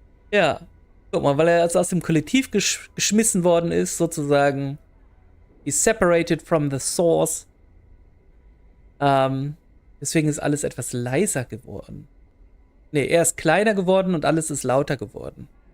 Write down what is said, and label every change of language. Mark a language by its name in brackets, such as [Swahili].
[German] Ja, guck mal, weil er also aus dem Kollektiv geschmissen worden ist, sozusagen. [English] He's separated from the source. [German] Deswegen ist alles etwas leiser geworden. Ne, er ist kleiner geworden und alles ist lauter geworden.